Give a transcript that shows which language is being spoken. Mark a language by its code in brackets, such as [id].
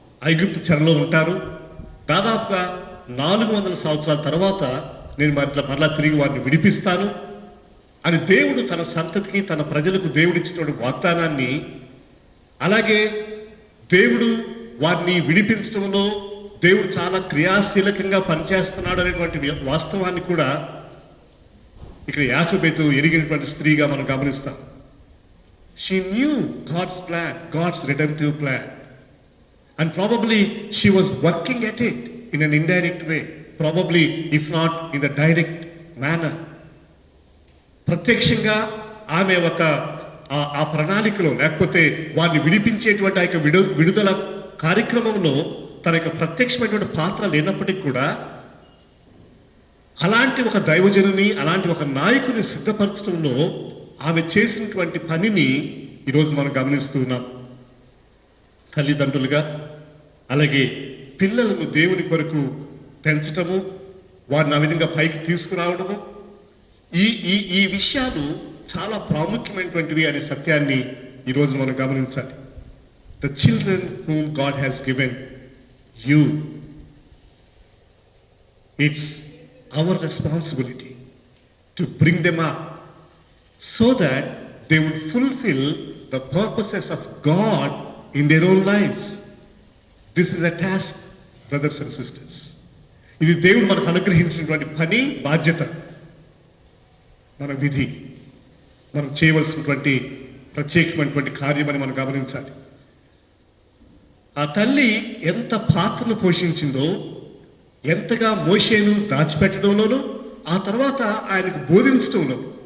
[te] ఐగుప్తు చెరలో ఉంటారు, దాదాపుగా 400 సంవత్సరాల తర్వాత నేను మరలా తిరిగి వారిని విడిపిస్తాను అని దేవుడు తన సంతతికి, తన ప్రజలకు దేవుడిచ్చినటువంటి వాగ్దానాన్ని, అలాగే దేవుడు వారిని విడిపించడంలో దేవుడు చాలా క్రియాశీలకంగా పనిచేస్తున్నాడు అనేటువంటి వాస్తవాన్ని కూడా ఇక్కడ యాకోబెతు ఎరిగినటువంటి స్త్రీగా మనం గమనిస్తాం. [en] She knew God's plan, God's redemptive plan, and probably she was working at it in an indirect way, probably if not in the direct manner. [te] ప్రత్యక్షంగా ఆమె ఒక ఆ ప్రణాళికలో, లేకపోతే వారిని విడిపించేటువంటి ఆ యొక్క విడుదల కార్యక్రమంలో తన యొక్క ప్రత్యక్షమైనటువంటి పాత్ర లేనప్పటికీ కూడా అలాంటి ఒక దైవజనుని, అలాంటి ఒక నాయకుని సిద్ధపరచడంలో ఆమె చేసినటువంటి పనిని ఈరోజు మనం గమనిస్తూ ఉన్నాం. తల్లిదండ్రులుగా, అలాగే పిల్లలను దేవుని కొరకు పెంచటము, వారిని ఆ విధంగా పైకి తీసుకురావడము, ఈ విషయాలు చాలా ప్రాముఖ్యమైనటువంటివి అనే సత్యాన్ని ఈరోజు మనం గమనించాలి. [en] The children whom God has given you, it's our responsibility to bring them up so that they would fulfill the purposes of God in their own lives. This is a task, brothers and sisters. [te] ఇది దేవుడు మనకు అనుగ్రహించినటువంటి పని, బాధ్యత, మన విధి. మనం చేయవలసినటువంటి ప్రత్యేకమైనటువంటి కార్యమని మనం గమనించాలి. ఆ తల్లి ఎంత పాత్రను పోషించిందో, ఎంతగా మోషేను దాచిపెట్టడంలోనూ, ఆ తర్వాత ఆయనకు బోధించడంలో.